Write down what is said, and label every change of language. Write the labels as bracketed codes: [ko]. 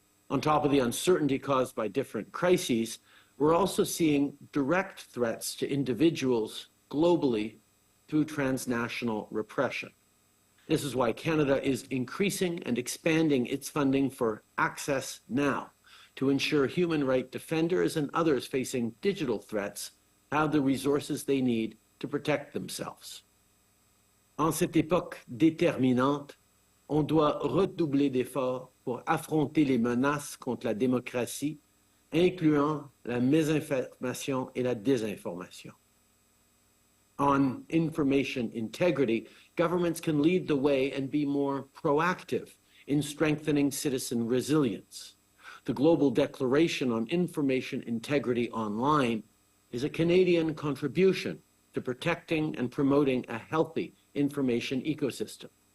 [en] On top of the uncertainty caused by different crises, we're also seeing direct threats to individuals globally through transnational repression. This is why Canada is increasing and expanding its funding for Access Now to ensure human rights defenders and others facing digital threats have the resources they need to protect themselves. [fr] En cette époque déterminante, on doit redoubler d'efforts pour affronter les menaces contre la démocratie, incluant la mésinformation et la désinformation. [en] On information integrity, governments can lead the way and be more proactive in strengthening citizen resilience. The Global Declaration on Information Integrity Online is a Canadian contribution to protecting and promoting a healthy information ecosystem.